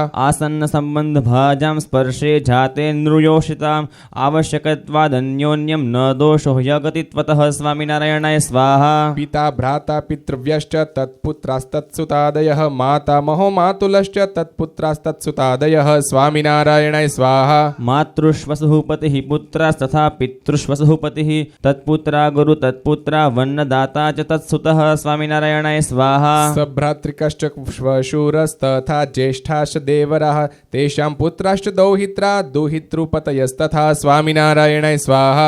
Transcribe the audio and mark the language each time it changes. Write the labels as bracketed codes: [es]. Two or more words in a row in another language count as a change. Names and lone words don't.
[sa] આસન્ન સંબંધ ભાજામ સ્પર્શે જાતે નૃયોષિતામ આવશ્યકત્વાદન્યોન્યમ ન દોષો યગતિત્વતઃ સ્વામિનારાયણાય સ્વાહા પિતા ભ્રાતા પિતૃવ્યશ્ચ તત્પુત્રાસ્તત્સુતાદયઃ માતા મહો માતુલશ્ચ તત્પુત્રાસ્તત્સુતાદયઃ संशयः स्वामिनारायणाय स्वाहा मातृष्वसुः पतिः पुत्रस्तथा पितृष्वसुः पतिः तत्पुत्रा गुरु तत्पुत्रा वन्नदाता च तत्सुतः स्वामिनारायणाय स्वाहा सभ्रातृकश्च श्वशूरस्तथा ज्येष्ठाश्च देवराः तेषां पुत्राश्च दौहित्रा दुहितृपतयस्तथा स्वामिनारायणाय स्वाहा